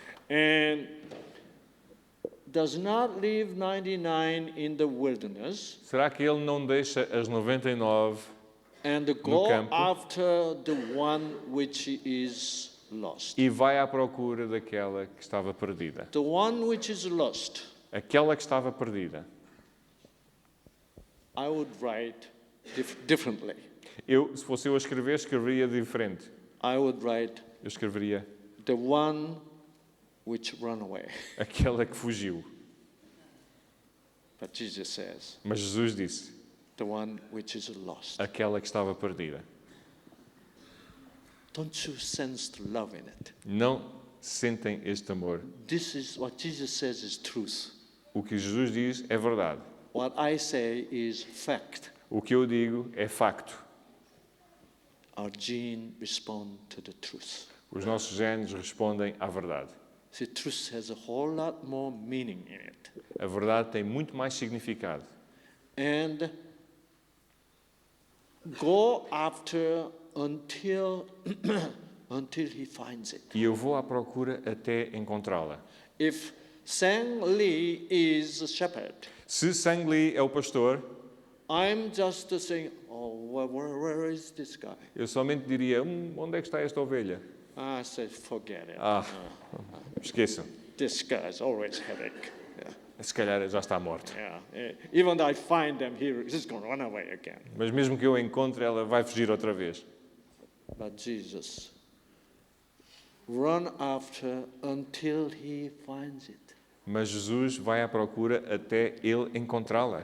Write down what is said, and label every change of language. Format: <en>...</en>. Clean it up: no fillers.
<en>And does not leave 99 in the wilderness</en> <pt>Será que ele não deixa as 99</pt> <en>and go</en> <pt>campo.</pt> <en>after the one which is lost?</en> <pt>e vai à procura daquela que estava perdida?</pt> <en>The one which is lost,</en> <pt>Aquela que estava perdida.</pt> <en>I would write differently.</en> <pt>Se fosse eu a escrever, escreveria diferente.</pt> <en>I would write</en> <pt>Eu escreveria</pt> <en>the one which ran away.</en> <pt>aquela que fugiu.</pt> <en>But Jesus says,</en> <pt>Mas Jesus disse,</pt> <en>the one which is lost.</en> <pt>aquela que estava perdida.</pt> <en>Don't you sense the love in it?</en> <pt>Não sentem este amor.</pt> <en>This is what Jesus says is truth.</en> <pt>O que Jesus diz é verdade.</pt> <en>What I say is fact.</en> <pt>O que eu digo é facto.</pt> <en>Our gene respond to the truth.</en> <pt>Os nossos genes respondem à verdade.</pt> <en>See, truth has a whole lot more meaning in it.</en> <pt>A verdade tem muito mais significado.</pt> <en>And go after until he finds it.</en> <pt>E eu vou à procura até encontrá-la.</pt> <en>If Sang Lee is a shepherd,</en> <pt>Se Sang Lee é o pastor,</pt> <en>I'm just saying, where is this guy?</en> <pt>eu somente diria, onde é que está esta ovelha?</pt> <en>I said, forget it.</en> <pt>Esqueçam.</pt> <en>This guy is always headache. Yeah.</en> <pt>Se calhar já está morto.</pt> <en>Yeah. Even though I find them here, he's going to run away again.</en> <pt>Mas mesmo que eu a encontre, ela vai fugir outra vez.</pt> <en>But Jesus, run after until he finds it.</en> <pt>Mas Jesus vai à procura até ele encontrá-la.</pt>